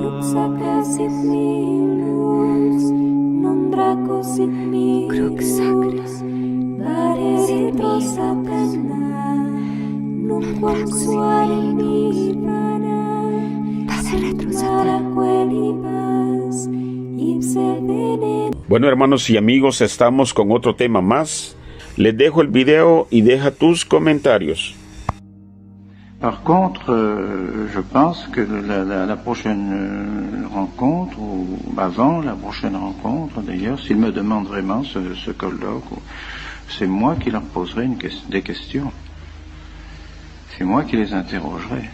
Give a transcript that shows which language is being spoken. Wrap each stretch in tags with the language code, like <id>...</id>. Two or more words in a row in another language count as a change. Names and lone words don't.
<la>Crux sacra sit mihi lux, non draco sit mihi dux, vare retro satana, numquam suare mihi vana, sunt mala quelibas, ipse venena.</la> <es>Bueno, hermanos y amigos, estamos con otro tema más. Les dejo el video y deja tus comentarios.</es> <fr>Par contre, je pense que la prochaine rencontre, ou avant la prochaine rencontre d'ailleurs, s'ils me demandent vraiment ce colloque, c'est moi qui leur poserai des questions. C'est moi qui les interrogerai.</fr>